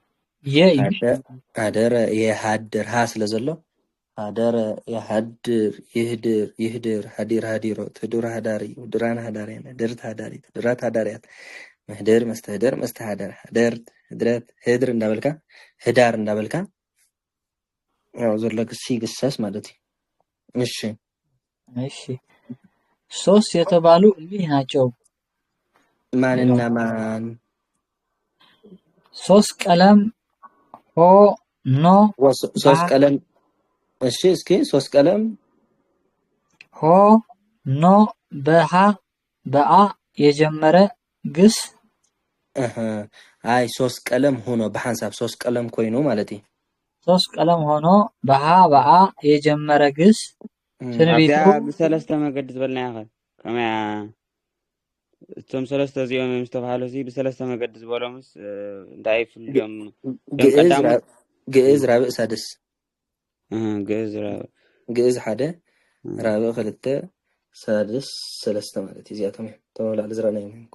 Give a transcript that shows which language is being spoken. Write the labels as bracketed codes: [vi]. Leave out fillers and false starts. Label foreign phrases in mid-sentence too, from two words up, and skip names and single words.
[ti] ሓደረ የሓድር ሃ ስለ ዘሎ ሓደረ የሓድር ይህድር ሓዲር ሓዲሮት ህዱር ሓዳሪ ህዱራን ሓዳርያን ህድርት ሓዳሪት ህዱራት ሓዳርያት ምሕድር መስተህድር መስተሓደር ሓደርት ህድረት ህድር እንዳበልካ ህዳር እንዳበልካ ያው ዘሎ ግሲ ግሰስ ማለት እዩ [am] እሺ ሶስት የተባሉ እሊህ ናቸው ማንና ማን ሶስት ቀለም ሆ ኖ ሶስት ቀለም እሺ እስኪ ሶስት ቀለም ሆ ኖ በሃ በአ የጀመረ ግስ [ti] አይ ሶስት ቀለም ሆኖ በሐንሳብ ሶስት ቀለም ኮይኑ ማለት እዩ [am] ሶስት ቀለም ሆኖ በሃ በአ የጀመረ ግስ [ti] ትንቢቱ በሰለስተ መገድ ዝበልና ያኸ ከመያ እቶም ሰለስተ እዚኦም ምስተባሃሉ እዚ በሰለስተ መገድ ዝበሎምስ እንታይ ፍልዮም ግእዝ ራብዕ ሳድስ ግእዝ ሓደ ራብዕ ክልተ ሳድስ ሰለስተ ማለት እዩ እዚኣቶም እዮም ተመላዕሊ ዝረአናዮም